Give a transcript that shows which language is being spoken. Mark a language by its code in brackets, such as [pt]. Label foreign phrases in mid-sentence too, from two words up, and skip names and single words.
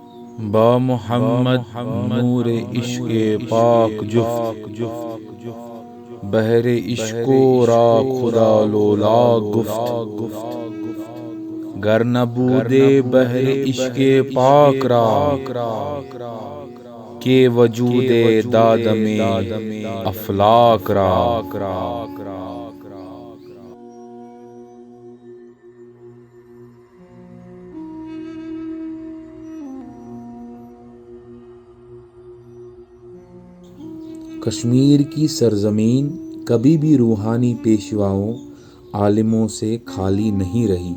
[fa] با محمد نور عشق پاک جفت، بحر عشق و را خدا لولا گفت. گر نبودے بحر عشق پاک را، کہ وجود دادم افلاک را. [ur] کشمیر کی سرزمین کبھی بھی روحانی پیشواؤں، عالموں سے خالی نہیں رہی.